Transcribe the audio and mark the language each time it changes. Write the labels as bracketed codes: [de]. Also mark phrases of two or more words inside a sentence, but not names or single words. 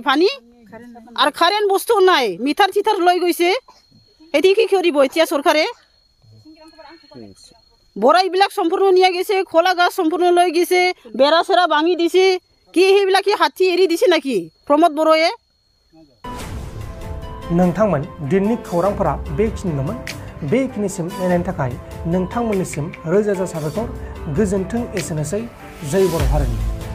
[as] পানী আৰু কাৰেণ্ট বস্তু নাই, মিটাৰ চিটাৰ লৈ গৈছে। এতিয়া কি কৰিব এতিয়া চৰকাৰে? বৰাইবিলাক সম্পূৰ্ণ নিয়ে গৈছে, খোলা গাছ সম্পূৰ্ণ লৈ গৈছে, বেৰা চেৰা ভাঙি দিছে। কি সেইবিলাক কি হাতী এৰি দিছে নেকি প্ৰমোদ বড়োয়ে? [brx] नोंथांमोन दिननि खौरांफोरा बेखिनिल'मोन। बेखिनिसिम नायनायनि थाखाय नोंथांमोननिसिम रोजा रोजा साबायखर। गोजोन्थों। एसेनोसै। जय बर' हारिनि।